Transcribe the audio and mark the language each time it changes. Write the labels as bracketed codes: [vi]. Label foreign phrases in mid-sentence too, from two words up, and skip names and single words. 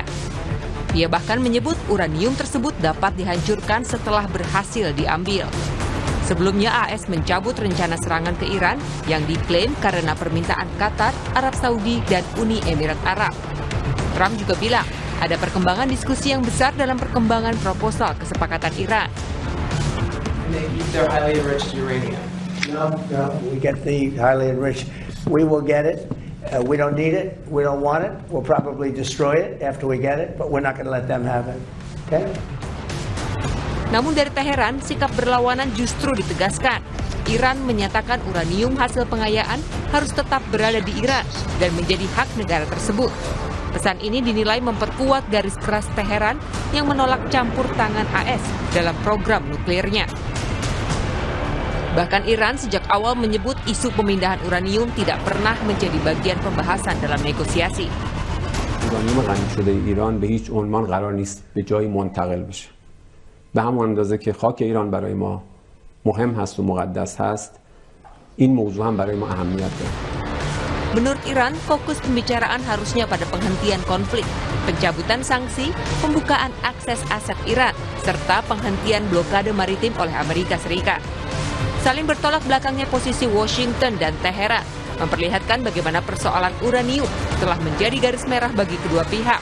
[id] Ia bahkan menyebut uranium tersebut dapat dihancurkan setelah berhasil diambil. Sebelumnya AS mencabut rencana serangan ke Iran yang diklaim karena permintaan Qatar, Arab Saudi, dan Uni Emirat Arab. Trump juga bilang ada perkembangan diskusi yang besar dalam perkembangan proposal kesepakatan Iran. [en] They're highly enriched uranium. No, we get the highly enriched. We will get it. We don't need it. We don't want it. We'll probably destroy it after we get it, but we're not going to let them have it. Okay? [id] Namun dari Teheran, sikap berlawanan justru ditegaskan. Iran menyatakan uranium hasil pengayaan harus tetap berada di Iran dan menjadi hak negara tersebut. Pesan ini dinilai memperkuat garis keras Teheran yang menolak campur tangan AS dalam program nuklirnya. Bahkan Iran sejak awal menyebut isu pemindahan uranium tidak pernah menjadi bagian pembahasan dalam negosiasi. [fa] uranium غنی شده ایران به هیچ عنوان قرار نیست به جایی منتقل بشه. به همون اندازه که خاک ایران برای ما مهم هست و مقدس هست، این موضوع هم برای ما اهمیت داره. [id] Menurut Iran, fokus pembicaraan harusnya pada penghentian konflik, pencabutan sanksi, pembukaan akses aset Iran, serta penghentian blokade maritim oleh Amerika Serikat. Saling bertolak belakangnya posisi Washington dan Teheran memperlihatkan bagaimana persoalan uranium telah menjadi garis merah bagi kedua pihak.